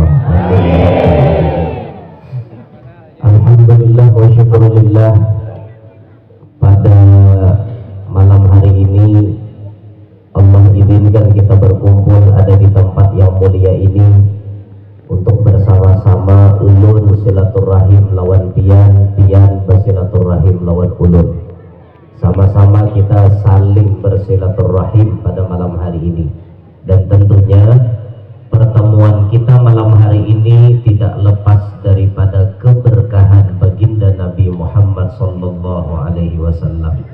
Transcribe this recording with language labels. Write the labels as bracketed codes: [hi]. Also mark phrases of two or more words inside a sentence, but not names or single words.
[id] Amin. [ar] الحمد لله وشكر الله, [id] pada malam hari ini Allah izinkan kita berkumpul ada di tempat yang mulia ini untuk bersama-sama [bjn] ulun silaturahim lawan pian, pian bersilaturahim lawan ulun. [id] Sama-sama kita saling bersilaturahim pada malam hari ini. Dan tentunya pertemuan kita malam hari ini tidak lepas daripada keberkahan baginda Nabi Muhammad [ar] صلى الله عليه وسلم.